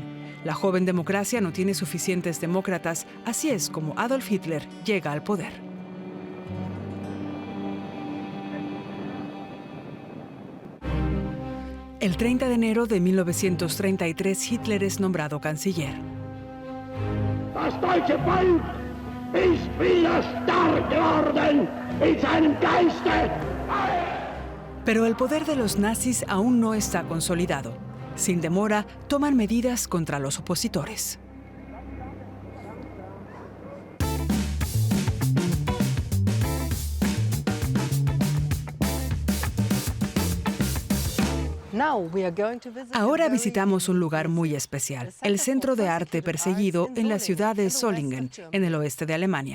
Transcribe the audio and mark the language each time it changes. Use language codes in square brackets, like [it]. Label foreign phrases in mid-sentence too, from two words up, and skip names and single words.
[es] La joven democracia no tiene suficientes demócratas, así es como Adolf Hitler llega al poder. El 30 de enero de 1933, Hitler es nombrado canciller. [de] Das deutsche Volk ist wieder stark geworden in seinem Geiste. [es] Pero el poder de los nazis aún no está consolidado. Sin demora, toman medidas contra los opositores. Ahora visitamos un lugar muy especial, el Centro de Arte Perseguido en la ciudad de Solingen, en el oeste de Alemania.